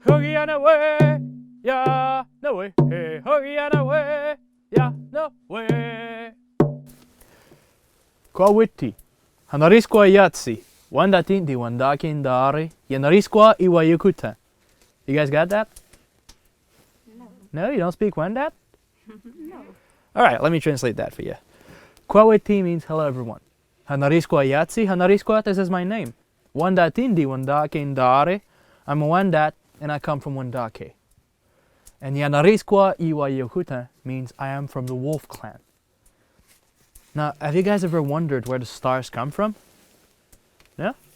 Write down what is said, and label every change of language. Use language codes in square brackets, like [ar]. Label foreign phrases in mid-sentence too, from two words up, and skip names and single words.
[en] hoogie and away, yeah, no way, hey, hoogie and away, yeah, no way. [wya] Kawiti, hanariskwa yatsi, wandatindi wandakindari, yanariskwa iwayukuta. [en] You guys got that? No. No, you don't speak Wendat? No. Alright, let me translate that for you. Kwawiti means hello everyone. [wya] Hanariskwa yatsi, hanariskwa, [en] this is my name. [wya] Wandatindi wandakindari, [en] I'm a Wendat and I come from Wandake. And [wya] Yanariskwa iwayukuta [en] means I am from the wolf clan. Now, have you guys ever wondered where the stars come from? Yeah?